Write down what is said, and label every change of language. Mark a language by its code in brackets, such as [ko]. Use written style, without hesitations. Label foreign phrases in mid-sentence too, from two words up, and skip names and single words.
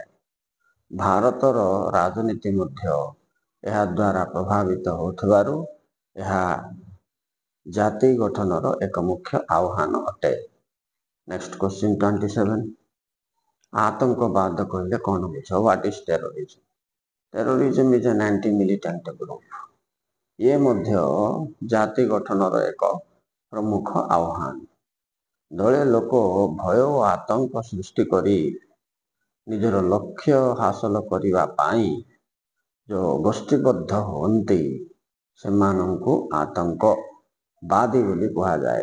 [or] ଭାରତର ରାଜନୀତି ମଧ୍ୟ ଏହା ଦ୍ୱାରା ପ୍ରଭାବିତ ହେଉଥିବାରୁ ଏହା ଜାତି ଗଠନର ଏକ ମୁଖ୍ୟ ଆହ୍ୱାନ ଅଟେ। [en] Next question [or] 27। ଆତଙ୍କବାଦ କହିଲେ କ'ଣ ବୁଝ? [en] What is terrorism? Terrorism is an anti-militant group. [or] ଇଏ ମଧ୍ୟ ଜାତି ଗଠନର ଏକ ପ୍ରମୁଖ ଆହ୍ୱାନ। ଦଳେ ଲୋକ ଭୟ ଓ ଆତଙ୍କ ସୃଷ୍ଟି କରି ନିଜର ଲକ୍ଷ୍ୟ ହାସଲ କରିବା ପାଇଁ ଯେଉଁ ଗୋଷ୍ଠୀବଦ୍ଧ ହୁଅନ୍ତି, ସେମାନଙ୍କୁ ଆତଙ୍କବାଦୀ ବୋଲି କୁହାଯାଏ।